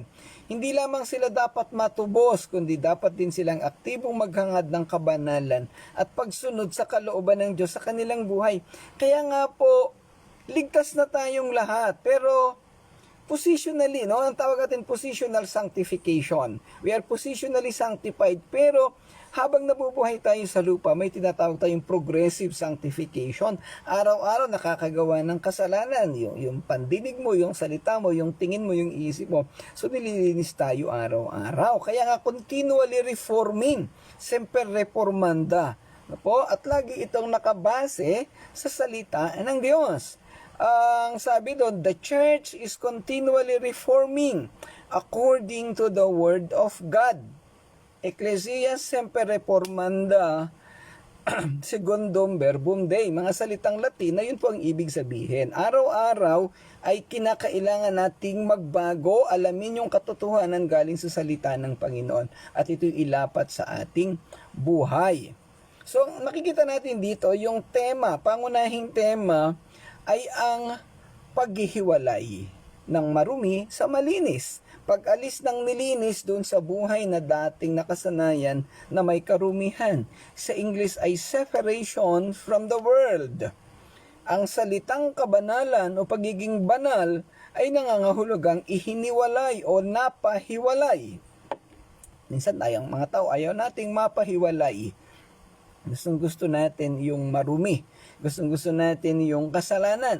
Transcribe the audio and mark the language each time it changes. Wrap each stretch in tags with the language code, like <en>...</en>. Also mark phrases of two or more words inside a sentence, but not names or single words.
<tl>Hindi lamang sila dapat matubos, kundi dapat din silang aktibong maghangad ng kabanalan at pagsunod sa kalooban ng Diyos sa kanilang buhay. Kaya nga po, ligtas na tayong lahat, pero positionally, ang tawag natin</tl> <en>positional sanctification. We are positionally sanctified,</en> <tl>pero habang nabubuhay tayo sa lupa, may tinatawag tayong</tl> <en>progressive sanctification.</en> <tl>Araw-araw nakakagawa ng kasalanan. Yung pandinig mo, yung salita mo, yung tingin mo, yung isip mo. So nililinis tayo araw-araw. Kaya nga</tl> <en>continually reforming.</en> <la>Semper reformanda.</la> <tl>At lagi itong nakabase sa salita ng Diyos. Ang sabi doon,</tl> <en>the church is continually reforming according to the word of God.</en> <la>Ecclesia semper reformanda secundum verbum Dei.</la> <tl>Mga salitang Latin na yun po ang ibig sabihin. Araw-araw ay kinakailangan nating magbago, alamin yung katotohanan galing sa salita ng Panginoon at ito'y ilapat sa ating buhay. So makikita natin dito yung tema, pangunahing tema ay ang paghihiwalay. ng marumi sa malinis. Pag-alis ng nilinis doon sa buhay na dating nakasanayan na may karumihan. Sa English ay</tl> <en>separation from the world.</en> <tl>Ang salitang kabanalan o pagiging banal ay nangangahulugang ihiniwalay o napahiwalay. Minsan tayong mga tao ayaw nating mapahiwalay. Gustong-gusto natin yung marumi. Gustong-gusto natin yung kasalanan.</tl>